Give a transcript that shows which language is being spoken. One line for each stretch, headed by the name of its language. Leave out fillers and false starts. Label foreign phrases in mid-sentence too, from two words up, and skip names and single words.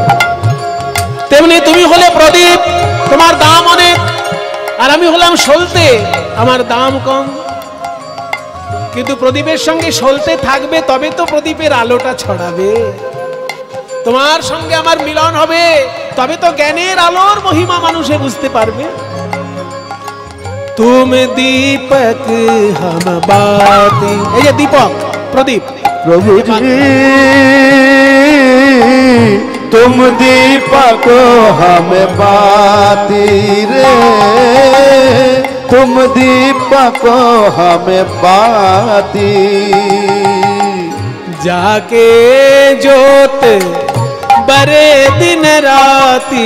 Bangla: তেমনি তুমি হলে প্রদীপ, তোমার দাম অনেক, আর আমি হলাম সলতে, আমার দাম কম। কিন্তু প্রদীপের সঙ্গে সলতে থাকবে, তবে তো প্রদীপের আলোটা ছড়াবে। তোমার সঙ্গে আমার মিলন হবে, তবে তো জ্ঞানের আলোর মহিমা মানুষে বুঝতে পারবে।
Hindi: तुम दीपक हम बाती,
Bangla: এই যে দীপক প্রদীপ,
Hindi: प्रभु जी तुम दीपक हम बाती रे, तुम दीपक हम बाती। जाके जोत बरे दिन राती,